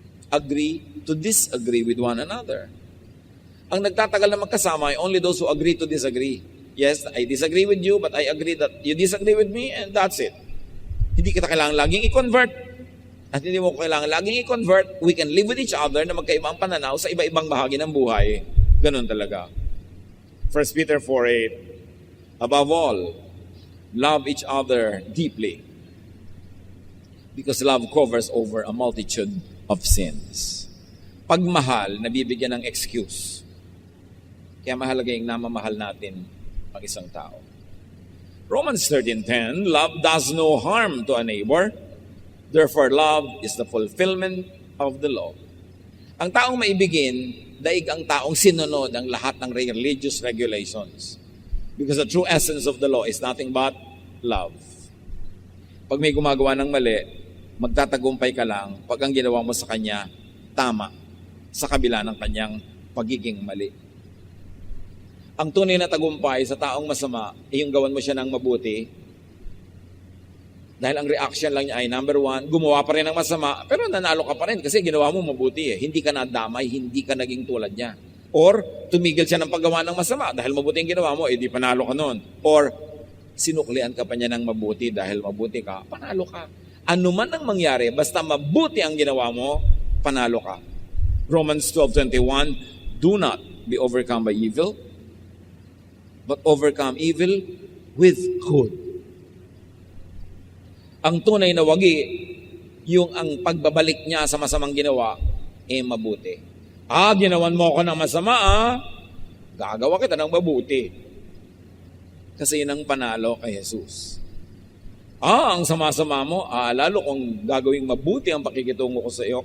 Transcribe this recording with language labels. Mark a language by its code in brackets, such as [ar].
[en] Agree to disagree with one another. [tl] Ang nagtatagal na magkasama ay [en] only those who agree to disagree. Yes, I disagree with you, but I agree that you disagree with me, and that's it. [tl] Hindi kita kailangan laging i-convert. At hindi mo kailangan laging i-convert. [en] We can live with each other [tl] na magkaibang pananaw sa iba-ibang bahagi ng buhay. Ganun talaga. [en] 1 Peter 4:8, above all, love each other deeply. Because love covers over a multitude of sins. [tl] Pagmahal, nabibigyan ng excuse. Kaya mahalaga yung namamahal natin ang isang tao. [en] Romans 13:10, love does no harm to a neighbor. Therefore, love is the fulfillment of the law. [tl] Ang taong maibigin, daig ang taong sinunod ang lahat ng religious regulations. [en] Because the true essence of the law is nothing but love. [tl] Pag may gumagawa ng mali, magtatagumpay ka lang pag ang ginawa mo sa kanya, tama, sa kabila ng kanyang pagiging mali. Ang tunay na tagumpay sa taong masama ay yung gawan mo siya ng mabuti. Dahil ang reaction lang niya ay, number one, gumawa pa rin ng masama, pero nanalo ka pa rin kasi ginawa mo mabuti eh. Hindi ka nadamay, hindi ka naging tulad niya. Or, tumigil siya ng paggawa ng masama dahil mabuti ang ginawa mo, di panalo ka nun. Or, sinuklian ka pa niya ng mabuti dahil mabuti ka, panalo ka. Ano man ang mangyari, basta mabuti ang ginawa mo, panalo ka. [en] Romans 12:21, do not be overcome by evil, but overcome evil with good. [tl] Ang tunay na wagi, yung ang pagbabalik niya sa masamang ginawa, mabuti. Ginawan mo ako ng masama, gagawa kita ng mabuti. Kasi yun ang panalo kay Jesus. Ang sama-sama mo, lalo kung gagawing mabuti ang pakikitungo ko sa iyo.